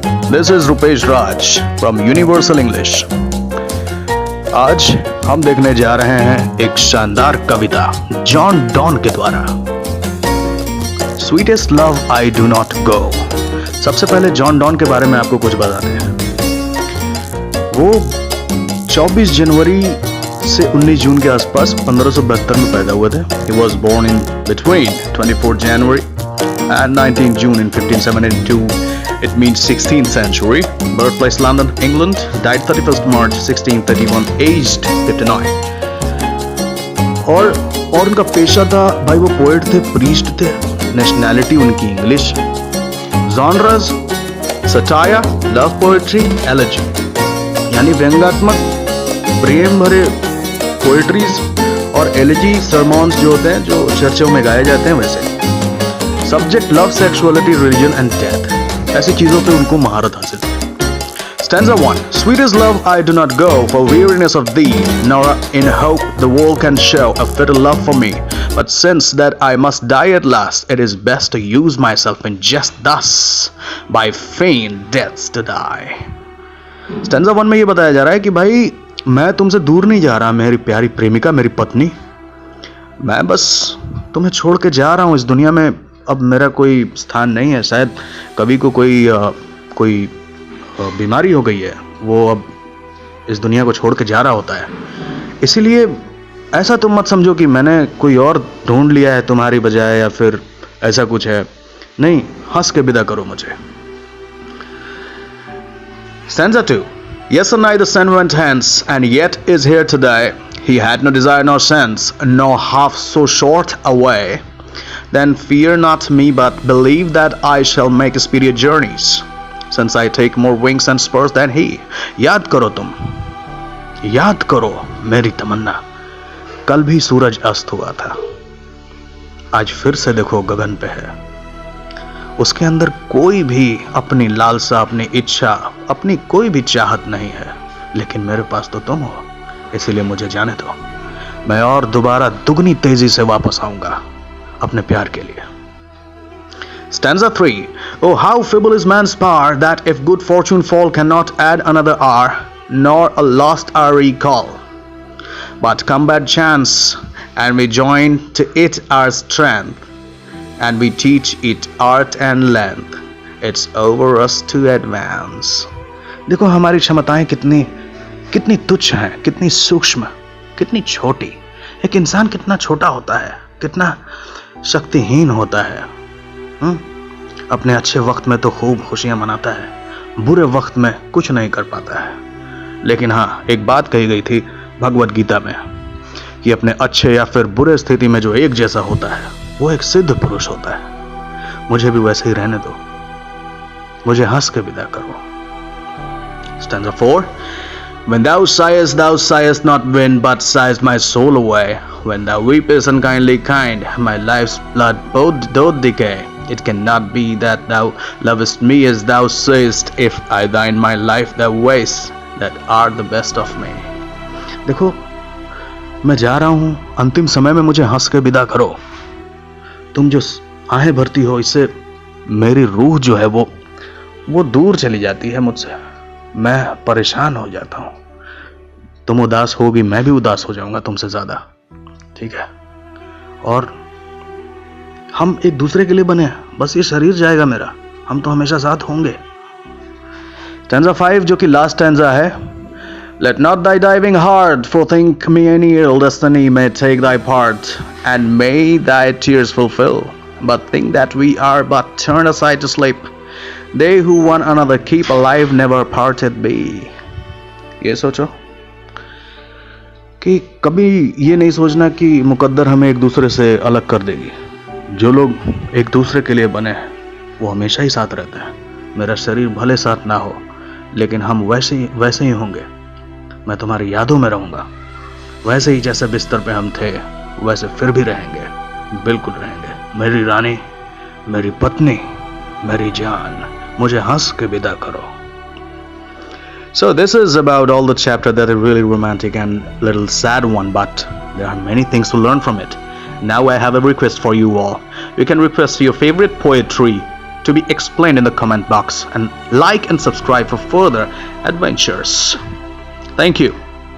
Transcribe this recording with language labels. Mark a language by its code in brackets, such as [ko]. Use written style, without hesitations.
[en] This is Rupesh Raj from Universal English. [hi] आज हम देखने जा रहे हैं एक शानदार कविता जॉन डॉन के द्वारा, sweetest love I do not go. सबसे पहले जॉन डॉन के बारे में आपको कुछ बताते हैं। वो 24 जनवरी से 19 जून के आसपास 1572 में पैदा हुए थे। [en] He was born in between 24 January and 19 June in 1572. It means 16th century. Birthplace London, England. Died 31st March 1631, aged 59. [hi] और उनका पेशा था, भाई वो पोएट थे, प्रीस्ट थे। नेशनैलिटी उनकी English. Genres satire, love poetry, elegy, यानी व्यंग्यात्मक प्रेम भरे पोएट्रीज और एलेजी सरमॉन्स जो होते हैं, जो चर्चों में गाए जाते हैं वैसे। [en] subject love, sexuality, religion and death, [hi] ऐसी चीजों पे उनको महारत हासिल थी। [en] Stanza 1. Sweetest love I do not go for weariness of thee, nor in hope the world can show a fitter love for me. But since that I must die at last, it is best to use myself in just thus, by feigned deaths to die. [hi] Stanza 1 में ये बताया जा रहा है कि भाई मैं तुमसे दूर नहीं जा रहा, मेरी प्यारी प्रेमिका, मेरी पत्नी। मैं बस तुम्हें छोड़ के जा रहा हूँ इस दुनिया में। अब मेरा कोई स्थान नहीं है। शायद कभी को कोई बीमारी हो गई है, वो अब इस दुनिया को छोड़ के जा रहा होता है। इसीलिए ऐसा तुम मत समझो कि मैंने कोई और ढूंढ लिया है तुम्हारी बजाय, या फिर ऐसा कुछ है। नहीं, हंस के विदा करो मुझे। [en] Stanza 2. Yes, and I the sun went hence, and yet is here today. He had no desire nor sense, nor half so short away. Then fear not me, but believe that I shall make speedier journeys, since I take more wings and spurs than he. [hi] याद करो तुम, याद करो मेरी तमन्ना, कल भी सूरज अस्त हुआ था, आज फिर से देखो गगन पे है। उसके अंदर कोई भी अपनी लालसा, अपनी इच्छा, अपनी कोई भी चाहत नहीं है, लेकिन मेरे पास तो तुम हो। इसीलिए मुझे जाने दो, मैं और दोबारा दुगनी तेजी से वापस आऊंगा अपने प्यार के लिए। [en] Stanza 3. Oh, how feeble is man's power, that if good fortune fall cannot add another hour, nor a lost hour recall. But come bad chance, and we join to it our strength, and we teach it art and length. It's over us to advance. [hi] देखो हमारी क्षमताएं कितनी तुच्छ हैं, कितनी सूक्ष्म, कितनी छोटी। एक इंसान कितना छोटा होता है, कितना शक्तिहीन होता है। अपने अच्छे वक्त में तो खूब खुशियां मनाता है, बुरे वक्त में कुछ नहीं कर पाता है। लेकिन हाँ, एक बात कही गई थी भगवत गीता में कि अपने अच्छे या फिर बुरे स्थिति में जो एक जैसा होता है, वो एक सिद्ध पुरुष होता है। मुझे भी वैसे ही रहने दो, मुझे हंस के विदा करो। [en] Stanza 4. When thou sighest not wind, but sighest my soul away. When thou weepest unkindly kind, my life's blood both doth decay. It cannot be that thou lovest me as thou sayest, if I thine my life thou waste, that art the best of me. [hi] देखो मैं जा रहा हूं, अंतिम समय में मुझे हंस के विदा करो। तुम जो आहें भरती हो, इससे मेरी रूह जो है वो दूर चली जाती है मुझसे। मैं परेशान हो जाता हूं। तुम उदास होगी, मैं भी उदास हो जाऊंगा तुमसे ज्यादा, ठीक है? और हम एक दूसरे के लिए बने हैं, बस ये शरीर जाएगा मेरा, हम तो हमेशा साथ होंगे। Stanza 5, जो कि लास्ट स्टैंजा है। [en] Let not thy diving heart forethink me any ill destiny may take thy part, and may thy tears fulfill, but think that we are but turned aside to sleep. They who one another keep alive never parted be. [hi] ये सोचो कि कभी ये नहीं सोचना कि मुकद्दर हमें एक दूसरे से अलग कर देगी। जो लोग एक दूसरे के लिए बने हैं, वो हमेशा ही साथ रहते हैं। मेरा शरीर भले साथ ना हो, लेकिन हम वैसे ही होंगे। मैं तुम्हारी यादों में रहूंगा, वैसे ही जैसे बिस्तर पे हम थे, वैसे फिर भी रहेंगे, बिल्कुल रहेंगे। मेरी रानी, मेरी पत्नी, मेरी जान, मुझे हंस के विदा करो। [en] So this is about all the chapter that are really romantic and little sad one, but there are many things to learn from it. Now I have a request for you all. You can request your favorite poetry to be explained in the comment box, and like and subscribe for further adventures. Thank you.